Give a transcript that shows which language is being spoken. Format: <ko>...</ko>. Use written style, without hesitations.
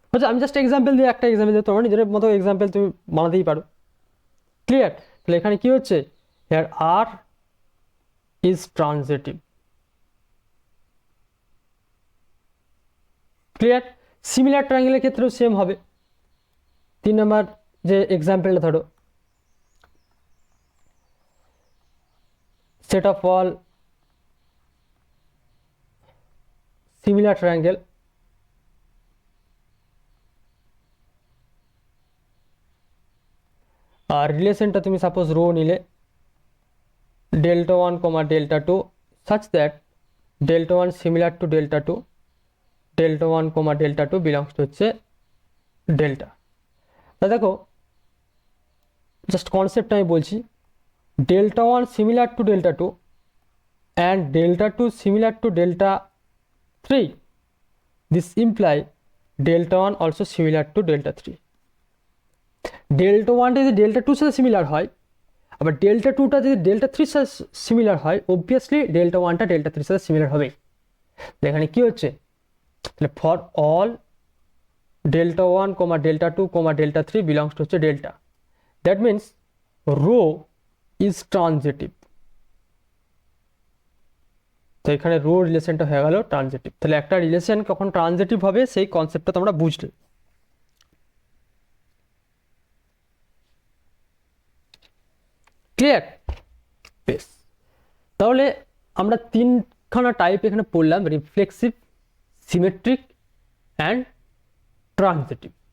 <bn>আমি just example দিয়ে, একটা এক্সাম্পল দিয়ে তোমার নিজের মতো এক্সাম্পল তুমি বানাতেই পারো। ক্লিয়ার? তাহলে এখানে কি হচ্ছে,</bn> <en>Here R is transitive.</en> <bn>Clear? Similar ট্রায়াঙ্গেলের ক্ষেত্রেও সেম হবে। 3 নম্বর যে এক্সাম্পলটা ধরো,</bn> <en>set of all similar triangle আর রিলেশনটা তুমি সাপোজ রো নিলে delta 1 comma delta 2 such that delta 1 similar to delta 2, delta 1 comma delta 2 belongs to হচ্ছে delta।</en> <bn>তা দেখো জাস্ট কনসেপ্টটা আমি বলছি,</bn> <en>delta 1 similar to delta 2 and delta 2 similar to delta 3, this imply delta 1 also similar to delta 3।</en> <bn>delta 1 যদি delta 2 সাথে similar হয়, আবার delta 2টা যদি delta 3 সাথে সিমিলার হয়, অবভিয়াসলি delta 1টা delta 3 সাথে সিমিলার হবে। এখানে কি হচ্ছে, তাহলে</bn> <en>For all delta 1 comma delta 2 comma delta 3 belongs to হচ্ছে delta, that means rho is transitive।</en> <bn>তো এখানে রো রিলেশনটা হয়ে গেল ট্রানজিটিভ। তাহলে একটা রিলেশন কখন ট্রানজিটিভ হবে সেই কনসেপ্টটা তোমরা বুঝলে। ক্লিয়ার? বেশ, তাহলে আমরা 3খানা টাইপ এখানে পড়লাম, রিফ্লেক্সিভ, সিমেট্রিক অ্যান্ড ট্রানজিটিভ।</bn>